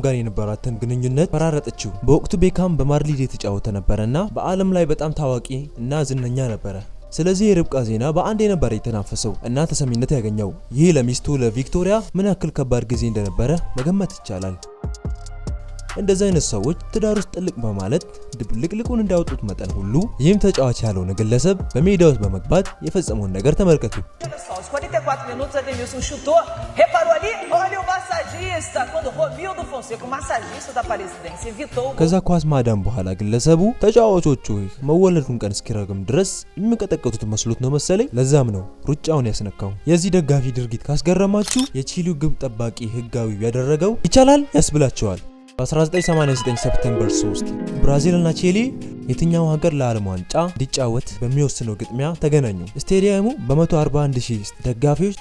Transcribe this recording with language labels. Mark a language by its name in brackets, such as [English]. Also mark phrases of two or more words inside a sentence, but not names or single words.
[Amharic] ጋር የነበራትን ግንኙነት ፈራረጠችው። በወቅቱ ቤካም በማድሪድ የተጫወተ ነበርና በዓለም ላይ በጣም ታዋቂ እና ዝነኛ ነበረ። ስለዚህ የርብቃ ዜና በአንድ የነበረ የተናፈሰው እና ተሰሚነት ያገኘው ይህ ለሚስቱ ለቪክቶሪያ ምን ያክል ከባድ ጊዜ እንደነበረ መገመት ይቻላል። እንደዚህ አይነት ሰዎች ትዳር ውስጥ ጥልቅ በማለት ድብልቅልቁን እንዳወጡት መጠን ሁሉ ይህም ተጫዋች ያልሆነ ግለሰብ በሜዳ ውስጥ በመግባት የፈጸመውን ነገር ተመልከቱ። [Portuguese] 44 minutos Ademilson chutou, reparou ali, olha o massagista, quando Romildo Fonseca, o massagista da Aparecidense, evitou. [Amharic] ከዛ ኳስ ማዳን በኋላ ግለሰቡ ተጫዋቾቹ መወለዱን ቀን እስኪረግም ድረስ የሚቀጠቀጡት መስሎት ነው መሰለኝ። ለዛም ነው ሩጫውን ያስነካው። የዚህ ደጋፊ ድርጊት ካስገረማችሁ የቺሊው ግብ ጠባቂ ህጋዊ ያደረገው ይቻላል ያስብላቸዋል። በ1989 ሰፕቴምበር 3 ብራዚል እና ቺሊ የትኛው ሀገር ለዓለም ዋንጫ እንዲጫወት በሚወስነው ግጥሚያ ተገናኙ። ስቴዲየሙ በ141,000 ደጋፊዎች